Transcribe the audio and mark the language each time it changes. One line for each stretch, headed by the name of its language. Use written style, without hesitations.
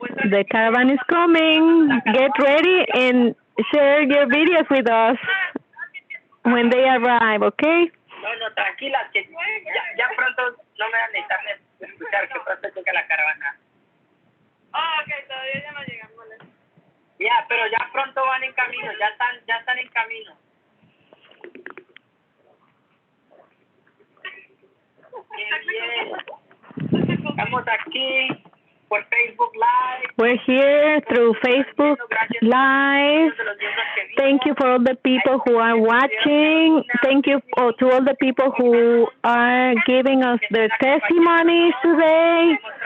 English: The caravan is coming. Get ready and share your videos with us when they arrive, okay?
Spanish: No, tranquilas, que ya pronto no me van a necesitar escuchar que pronto llega la caravana. Ok, todavía ya no llegan, ¿vale? Ya, pero ya pronto van en camino, ya están en camino. Bien. Estamos aquí por Facebook Live.
English: We're here through Facebook Live. Thank you for all the people who are watching. Thank you to all the people who are giving us their testimonies today.